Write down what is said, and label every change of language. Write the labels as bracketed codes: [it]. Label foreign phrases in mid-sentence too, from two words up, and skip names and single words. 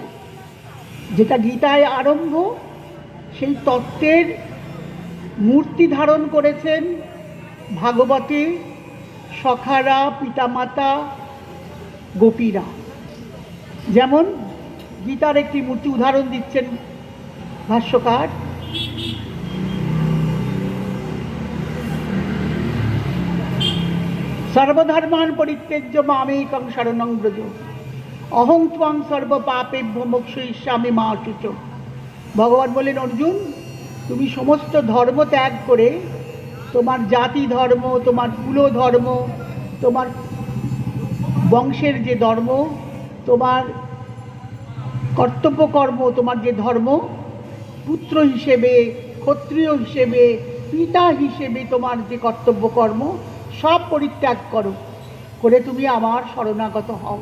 [bn] যেটা গীতায় আরম্ভ, সেই তত্ত্বের মূর্তি ধারণ করেছেন ভাগবতে সখারা, পিতামাতা, গোপীরা। যেমন গীতার একটি মূর্তি উদাহরণ দিচ্ছেন ভাষ্যকার। [sa] সর্বধর্মান পরিত্যজ্য মামেকং শরণং ব্রজ অহং ত্বং সর্ব পাপেভ্যো মোক্ষয়িষ্যামি মা শুচো। [bn] ভগবান বলেন, অর্জুন, তুমি সমস্ত ধর্ম ত্যাগ করে তোমার জাতি ধর্ম, তোমার কুল ধর্ম, তোমার বংশের যে ধর্ম, তোমার কর্তব্য কর্ম, তোমার যে ধর্ম, পুত্র হিসেবে, ক্ষত্রিয় হিসেবে, পিতা হিসেবে তোমার যে কর্তব্য কর্ম, সব পরিত্যাগ করো, করে তুমি আমার শরণাগত হও।